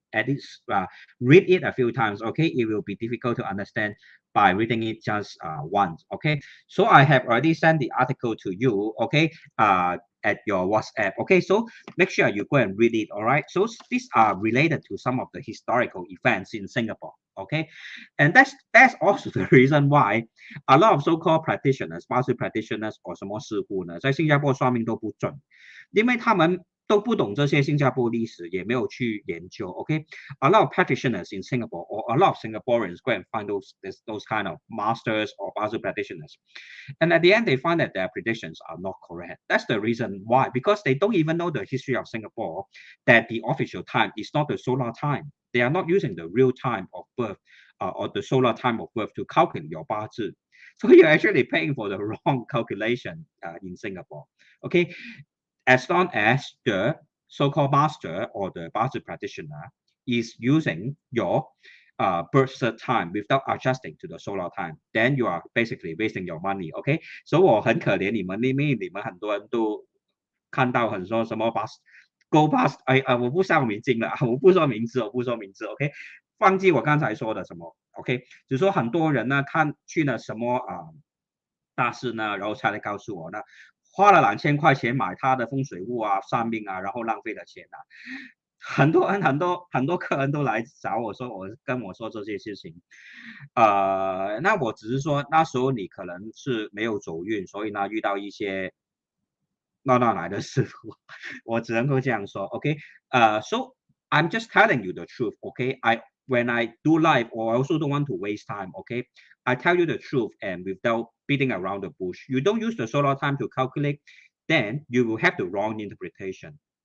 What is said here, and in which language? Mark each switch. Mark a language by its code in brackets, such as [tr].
[en] at least read it a few times. Okay, it will be difficult to understand by reading it just once. Okay, so I have already sent the article to you. Okay, at your WhatsApp. Okay, so make sure you go and read it. All right, so these are related to some of the historical events in Singapore. Okay, and that's also the reason why a lot of so-called practitioners, 巴士 practitioners or [zh] 什么师傅呢，在新加坡算命都不准，因为他们都不懂这些新加坡历史，也没有去研究。 [en] OK，a lot of practitioners in Singapore or a lot of Singaporeans go and find those kind of masters or 巴士 practitioners, and at the end they find that their predictions are not correct. That's the reason why, because they don't even know the history of Singapore, that the official time is not the solar time. They are not using the real time of birth or the solar time of birth to calculate your 八字. So you're actually paying for the wrong calculation in Singapore. Okay, as long as the so-called master or the 八字 practitioner is using your birth time without adjusting to the solar time, then you are basically wasting your money. Okay, so [zh] 我很可怜你们，因为你们很多人都看到很多什么 go past， 我不上名字了，我不说名字，OK， 忘记我刚才说的什么 ，OK， 只说很多人呢看去了什么大师呢，然后才来告诉我呢，花了2000块钱买他的风水物啊、算命啊，然后浪费了钱啊。很多人很多客人都来找我说，跟我说这些事情，那我只是说那时候你可能是没有走运，所以呢遇到一些闹来的师傅，我只能够这样说。 [en] OK， so I'm just telling you the truth. OK， when I do live, or I also don't want to waste time. OK, I tell you the truth and without beating around the bush. You don't use the solar time to calculate, then you will have the wrong interpretation.